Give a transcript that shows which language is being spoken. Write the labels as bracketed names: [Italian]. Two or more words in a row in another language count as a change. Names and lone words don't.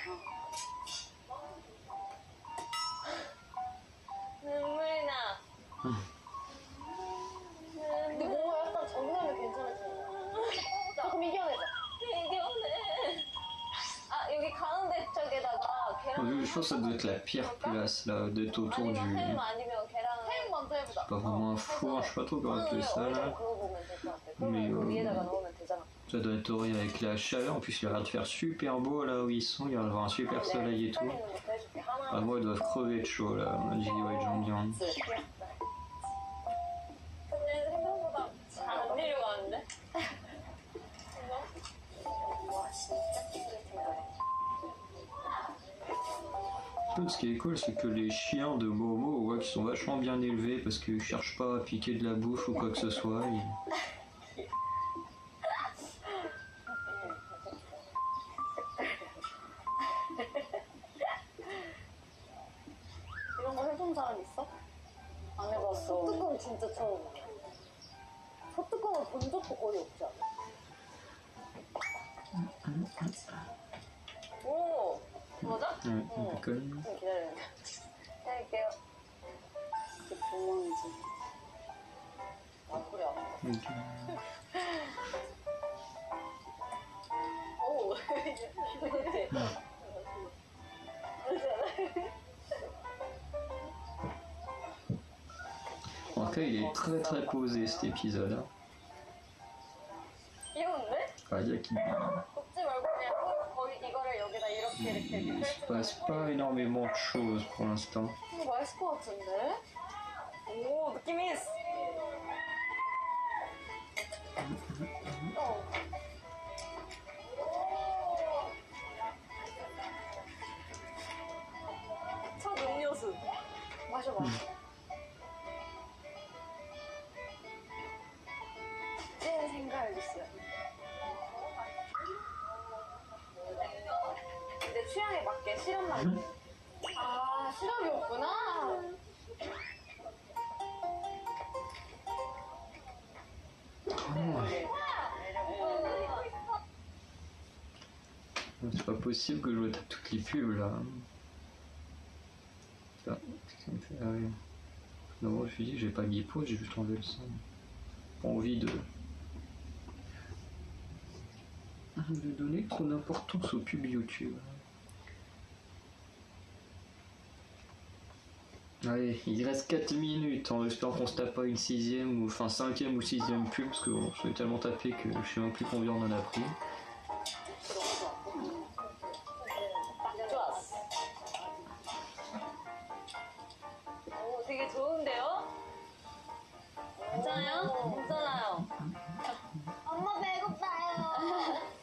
[Korean] 눈물이 나. 근데 뭔가 약간 정리하면 괜찮아지는 조금 이겨내자. 이겨내. 아, 여기 가운데 쪽에다가 계란. [French] Je pense que ça doit être la pire place là, d'être autour du. [Korean] 햄 아니면 계란. 햄 먼저 해보자. [French] Pas vraiment un four, je sais pas trop comment appeler ça là. [Korean] 그거 보면 될 것 같아. [French] Mais, [Korean] 그러면 위에다가 넣으면 되잖아. [French] Ça doit être horrible avec la chaleur. En plus, il a l'air de faire super beau là où ils sont. Il va y avoir un super soleil et tout. Ah, moi, ils doivent crever de chaud là. On a dit, ouais, Jean-Bian. [Korean] 근데 생각보다 잘 안 내려가는데? 와, 진짜 깨끗한 거네. [French] Ce qui est cool, c'est que les chiens de Momo, on voit qu'ils sont vachement bien élevés parce qu'ils cherchent pas à piquer de la bouffe ou quoi que ce soit. [Korean] 이런 거 해본 사람 있어? 안 해봤어. 소뚜껑 진짜 처음이야. 소뚜껑을 본 적도 거의 없지 않아? 오! 맞아? [French] Ouais, un peu conne. [Korean] 좀 기다려요. 기다릴게요. 이게 구멍이지. 아, 그래. [French] Ok. En tout cas, il est très très posé cet épisode. Hein. [Korean] 귀여운데? [French] Enfin, il y a qui... [Korean] 곱지 말고 그냥 거기 이거를 여기다 이렇게 [French] Il se passe pas énormément de choses pour l'instant. [Korean] 맛있을 것 같은데? 오 느낌이 있어. 첫 음료수 마셔봐. 찐 생과일 주스야. 내 취향에 맞게 시럽만. 아 시럽이 없구나. [French] C'est pas possible que je retape toutes les pubs là. Putain, ça me fait. Ah oui. Non, je me suis dit, j'ai pas mis pause, j'ai juste enlevé le son. Pas envie de donner trop d'importance aux pubs YouTube. Allez, il reste 4 minutes en espérant qu'on se tape pas une 6ème ou enfin 5ème ou 6ème pub parce que bon, je l'ai tellement tapé que je sais même plus combien on en a pris. [Korean] 오 되게 좋은데요? 괜찮아요? 괜찮아요. 엄마 배고파요.